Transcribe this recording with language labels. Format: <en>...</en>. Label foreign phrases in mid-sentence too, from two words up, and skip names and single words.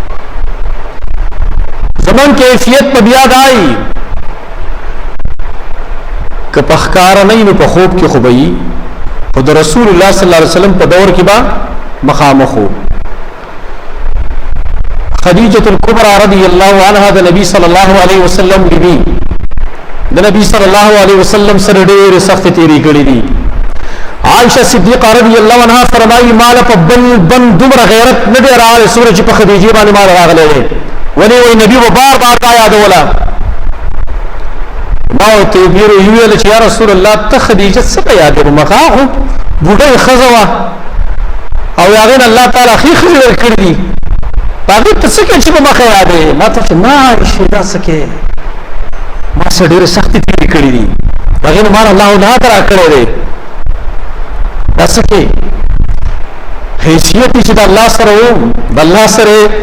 <ps>زموږ کیفیت به بیا دا وي که په ښکاره نه وي نو په خوب کې خو به وي خو د رسول الله</ps> <ar>صلی الله علیه وسلم</ar> <ps>په دور کې به مخامخ وو خدیجة الکبرى</ps> <ar>رضی اللہ عنها</ar> <ps>د نبی</ps> <ar>صلی اللہ علیہ وسلم</ar> <ps>بیبی د نبی</ps> <ar>صلی اللہ علیہ وسلم</ar> <ps>سره ډېرې سختې تېرې کړې دي عائشہ صدیقہ</ps> <ar>رضی اللہ عنها</ar> <ps>فرمایي ما له په بل دومره غیرت نه دی راغلی څومره چې په خدیجې باندې ما راغلی دی ولې وایي نبي به بار بار دا یادوله ما ورته ویل چې یا رسول الله ته خدیجه څه په یادوې مخه خو بوډۍ ښځه وه او هغې نه الله تعالی ښې ښځې ورکړي دي هغې ته څه کوې چې په مخه یادوې ما ته چې نه عایشې دا څه کوې ما سره ډېرې سختې تېرې کړي دي هغې نه ما الله اولاد راکړی دی دا څه کوې حیثیت چې د الله سره و د الله سره</ps>